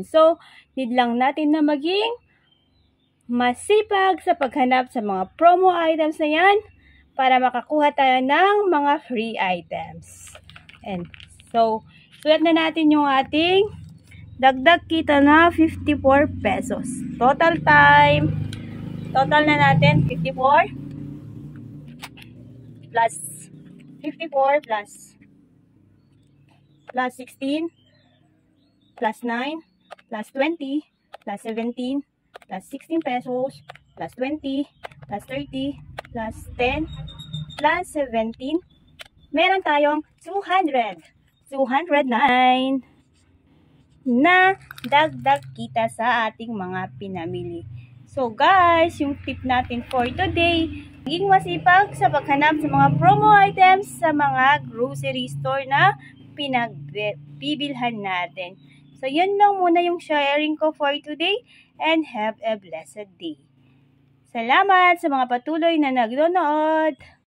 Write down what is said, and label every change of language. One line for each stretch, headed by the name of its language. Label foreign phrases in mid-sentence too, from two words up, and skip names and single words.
Filipino: So, need lang natin na maging masipag sa paghanap sa mga
English: promo items
Filipino: na yan para makakuha tayo ng mga
English: free items. And so,
Filipino: sulat na natin yung ating dagdag kita na 54 pesos. Total na natin 54 plus 54 plus 16 plus 9 plus 20 plus 17 plus 16 pesos plus 20 plus 30 plus 10 plus 17. Meron tayong 209 na dagdag kita sa ating mga pinamili.
English: So guys,
Filipino: yung tip natin
English: for today,
Filipino: maging masipag sa paghanap sa mga
English: promo items
Filipino: sa mga
English: grocery store
Filipino: na pinagbibilhan natin. So yun lang muna yung sharing ko
English: for today and have a blessed day.
Filipino: Salamat sa mga patuloy na nagnonood.